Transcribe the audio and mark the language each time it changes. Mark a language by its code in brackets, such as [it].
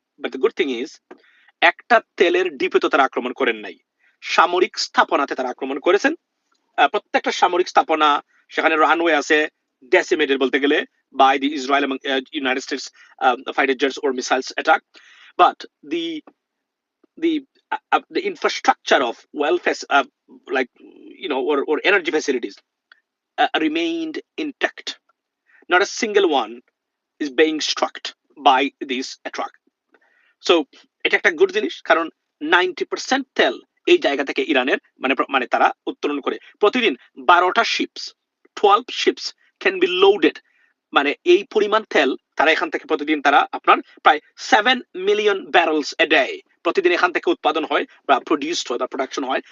[en] but the good thing is, [bn] একটা তেলের ডিপে তো তারা আক্রমণ করেন নাই, সামরিক স্থাপনাতে তারা আক্রমণ করেছেন। প্রত্যেকটা সামরিক স্থাপনা, সেখানে রানওয়ে আছে, ডেসিমেটেড বলতে গেলে বাই দি ইসরায়েল এবং [en] United States fighter jets or missiles attack. But the the the infrastructure of welfare, like or energy facilities, remained intact. Not a single one is being struck by this attack. [bn] So এটা একটা good জিনিস, কারণ 90% তেল এই জায়গা থেকে ইরানের মানে তারা উত্তোলন করে প্রতিদিন। 12টা ships, [en] 12 ships can be loaded, [bn] মানে এই পরিমাণ তেল তারা এখান থেকে প্রতিদিন তারা আপনার প্রায় [en] 7 million barrels a day [bn] প্রতিদিন এখান থেকে উৎপাদন হয় বা প্রডিউসড হয় বা প্রোডাকশন হয়।